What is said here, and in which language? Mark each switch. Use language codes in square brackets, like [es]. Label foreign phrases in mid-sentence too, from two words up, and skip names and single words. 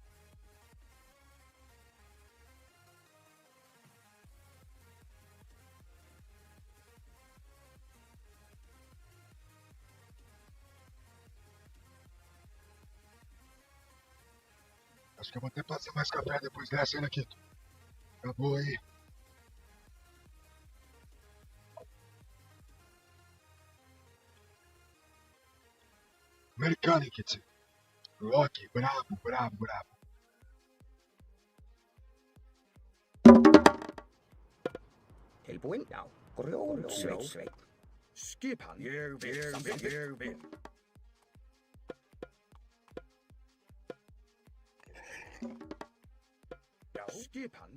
[pt] Acho que eu vou até passar mais café depois dessa, hein, Laquito? Acabou aí. Americano, Kit. Rock, brabo, brabo, brabo. [is] Tilbúin. Já. Grjótsveit. Skipan. Ég vil. Já. Skipan.